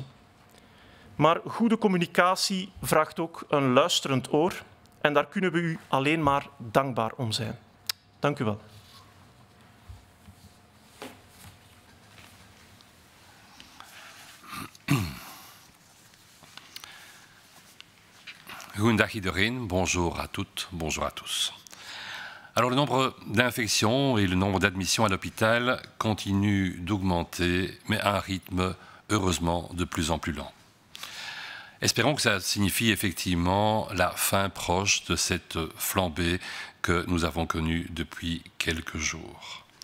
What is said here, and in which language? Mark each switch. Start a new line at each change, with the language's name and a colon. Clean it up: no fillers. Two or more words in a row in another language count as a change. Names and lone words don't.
Dutch: Maar goede communicatie vraagt ook een luisterend oor en daar kunnen we u alleen maar dankbaar om zijn. Dank u wel. Goedendag iedereen,
French: bonjour à toutes, bonjour à tous. Alors le nombre d'infections et le nombre d'admissions à l'hôpital continuent d'augmenter, mais à un rythme heureusement de plus en plus lent. Espérons que ça signifie effectivement la fin proche de cette flambée que nous avons connue depuis quelques jours.